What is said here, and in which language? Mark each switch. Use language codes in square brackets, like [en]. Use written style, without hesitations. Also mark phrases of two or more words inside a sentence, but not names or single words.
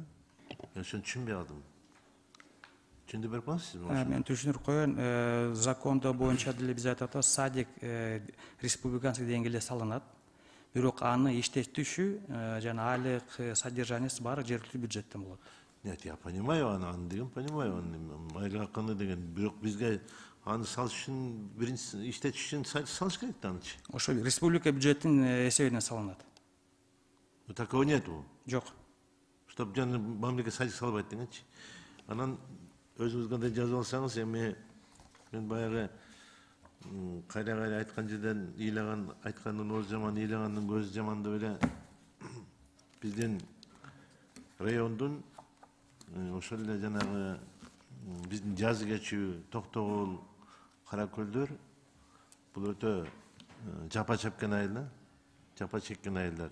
[ky] Мен ошону түшүнбөй калдым. Түшүндүрүп берип коесузбу? Мен түшүндүрүп коеюн. Закондо боюнча деле биз айтып атабыз, [ru] садик республиканский [ky] деңгээлде салынат. Бирок аны иштетүүсү жана айлык содержаниясы баары жергиликтүү бюджеттен болот. [ru] Нет, я понимаю, [ky] аны деген понимаю, айлык акыны деген. Бирок бизге аны салыш үчүн биринчи иштетиш үчүн салыш керек да анычы. Ошо республика бюджеттин эсебинен салынат. [ru] Но такого нету. [ky] Жок. Чтоб жана мамлекет садик салбайт дегенчи. Анан өзүңүз кандай жазып алсаңыз, эми мен баягы кайра айткан жерден ыйлаган, айткандын оозу жаман, ыйлагандын көзү жаман деп эле биздин райондун ошол эле жанагы биздин жазы кечүү Токтогул, Каракөлдөр бул өтө жапа чеккен айылдар, жапа чеккен айылдар.